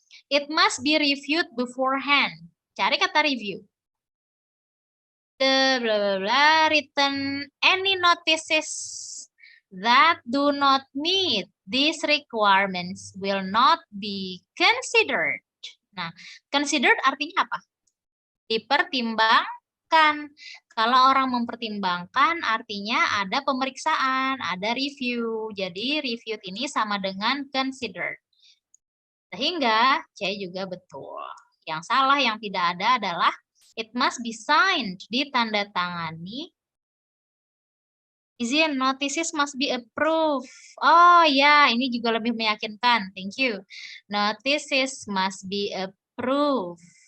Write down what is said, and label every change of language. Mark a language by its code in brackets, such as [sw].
[en] It must be reviewed beforehand. [id] Cari kata review. [en] The bla bla bla written any notices that do not meet these requirements will not be considered. [id] Nah, [en] considered [id] artinya apa? Dipertimbangkan. Kalau orang mempertimbangkan artinya ada pemeriksaan, ada review. Jadi reviewed ini sama dengan considered. Sehingga C juga betul. Yang salah, yang tidak ada adalah [en] it must be signed, [id] ditandatangani. [en] Izin, notices must be approved. [id] Oh ya, ini juga lebih meyakinkan. [en] Thank you. Notices must be approved.